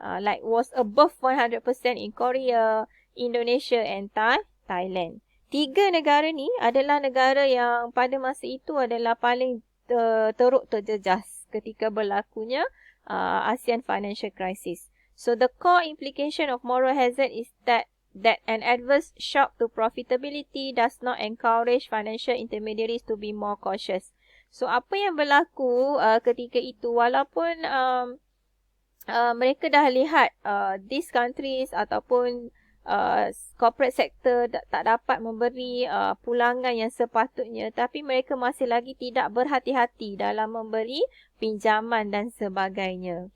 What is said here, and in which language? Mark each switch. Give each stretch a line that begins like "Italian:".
English: Like was above 100% in Korea, Indonesia and Thailand.
Malay: 3 negara ni adalah negara yang pada masa itu adalah paling teruk terjejas ketika berlakunya ASEAN financial crisis.
English: So, the core implication of moral hazard is that an adverse shock to profitability does not encourage financial intermediaries to be more cautious.
Malay: So, apa yang berlaku ketika itu, walaupun mereka dah lihat
English: these countries
Malay: ataupun
English: corporate sector
Malay: tak dapat memberi pulangan yang sepatutnya, tapi mereka masih lagi tidak berhati-hati dalam memberi pinjaman dan sebagainya.